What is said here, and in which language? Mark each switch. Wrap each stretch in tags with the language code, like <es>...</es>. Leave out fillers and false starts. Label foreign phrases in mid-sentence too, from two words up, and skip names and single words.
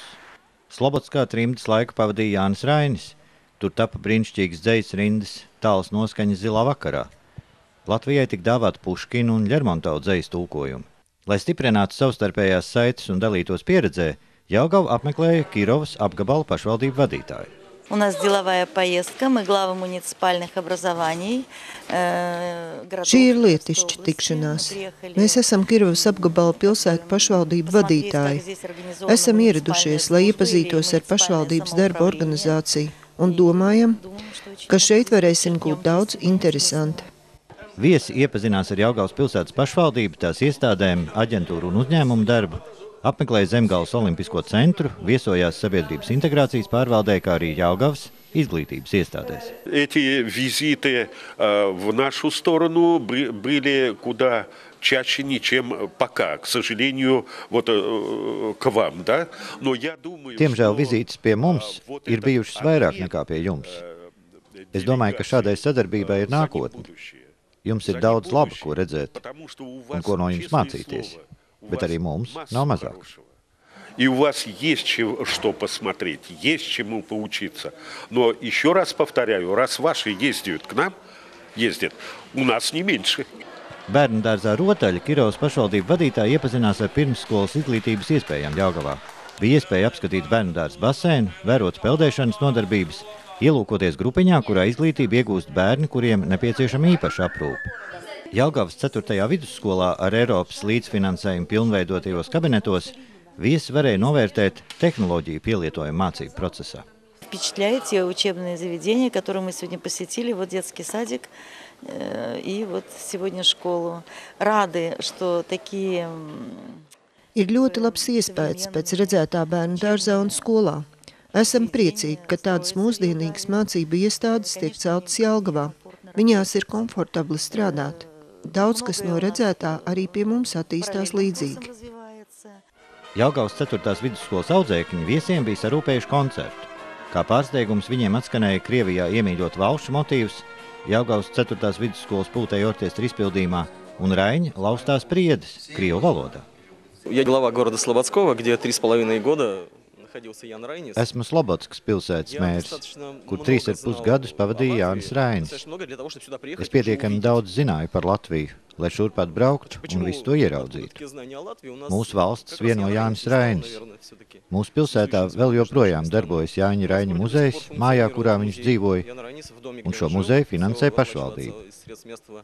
<lv>Slobodskā trimdas laiku pavadīja Jānis Rainis. Tur tapa brīnišķīgas dzejas rindas, tāls noskaņas zilā vakarā. Latvijai tik dāvāt Puškinu un Ļermontovu dzejas tulkojumu. Lai stiprinātu savstarpējās saites un dalītos pieredzē, Jelgavu apmeklēja Kirovas apgabalu pašvaldību vadītāji.</lv> <ru>У нас деловая поездка, мы главы муниципальных образований.</ru> <lv>Šī ir lietišķa tikšanās. Mēs esam Kirovas apgabala pilsētu pašvaldību vadītāji. Esam ieradušies, lai iepazītos ar pašvaldības darba organizāciju un domājam, ka šeit varēsim gūt daudz interesanta. Viesi iepazinās ar Jelgavas pilsētas pašvaldību, tās iestādēm, aģentūru un uzņēmumu darbu. Apmeklēja Zemgales Olimpisko centru, viesojās sabiedrības integrācijas pārvaldē, kā arī Jelgavas izglītības iestādēs.</lv> <ru>Эти визиты в нашу сторону были куда чаще, чем пока, к сожалению, вот к вам, да? Но я думаю,</ru> <lv>Diemžēl vizītes pie mums ir bijušas vairāk nekā pie jums. Es domāju, ka šādai sadarbībai ir nākotne. Jums ir daudz laba, ko redzēt un ko no jums mācīties. Bet arī mums nav mazāk.</lv> <ru>И у вас есть что посмотреть, есть чему поучиться. Но еще раз повторяю, раз ваши ездят к нам, у нас не меньше.</ru> <lv>Bērnu dārzā Rotaļa Kirovas pašvaldību vadītāji iepazinās ar pirmsskolas izglītības iespējām Jelgavā. Bija iespēja apskatīt bērnu dārza basēnu, vērot peldēšanas nodarbības, ielūkoties grupiņā, kurā izglītību iegūst bērni, kuriem nepieciešama īpaša aprūpe. Jelgavas 4. vidusskolā ar Eiropas līdzfinansējumu pilnveidotajos kabinetos viesi varēja novērtēt tehnoloģiju pielietojumu mācību procesā.</lv> <ru>Впечатляет те учебные заведения, которые мы сегодня посетили, вот детский садик и вот сегодня школу. Rādi, что такие...</ru> <lv>Ir ļoti labs iespējas pēc redzētā bērnu dārzā un skolā. Esam priecīgi, ka tādas mūsdienīgas mācību iestādes tiek celtas Jelgavā. Viņās ir komfortabli strādāt. Daudz, kas no redzētā, arī pie mums attīstās līdzīgi. Jelgavas 4. vidusskolas audzēkņi viesiem bija sarūpējuši koncertu. Kā pārsteigums viņiem atskanēja Krievijā iemīļot valšu motīvus, Jelgavas 4. vidusskolas pultēja orķestra izpildījumā un Raiņa laustās priedes krievu valodā.</lv> <ru>Я глава города Слободского, где 3,5 года находился Ян Райнис.</ru> <lv>Esmu Slobodskas pilsētas mērs, kur 3,5 gadus pavadīja Jānis Rainis. Es pietiekami daudz zināju par Latviju, lai šurp atbrauktu un visu to ieraudzītu. Mūsu valsts vieno Jānis Rainis. Mūsu pilsētā vēl joprojām darbojas Jāņa Raiņa muzejs, mājā, kurā viņš dzīvoja, un šo muzeju finansē pašvaldība.</lv>